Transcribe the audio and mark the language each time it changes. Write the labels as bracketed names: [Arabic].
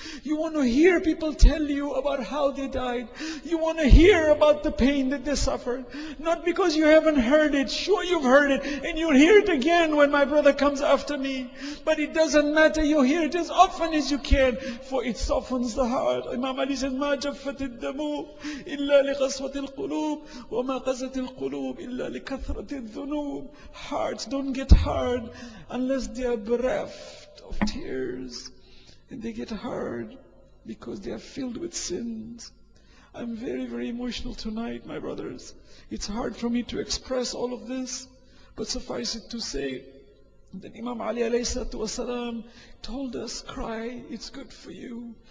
[English] You want to hear people tell you about how they died. You want to hear about the pain that they suffered. Not because you haven't heard it. Sure, you've heard it, and you'll hear it again when my brother comes after me. But it doesn't matter. You hear it as often as you can, for it softens the heart. Imam Ali said, [Arabic] ما جفت الدم إلا لقسوة القلوب وما قست القلوب إلا لكثرة الذنوب. [English] Hearts don't get hard unless they are bereft of tears, and they get hard because they are filled with sins. I'm very, very emotional tonight, my brothers. It's hard for me to express all of this, but suffice it to say that Imam Ali alayhi salatu wasalam told us, cry, it's good for you.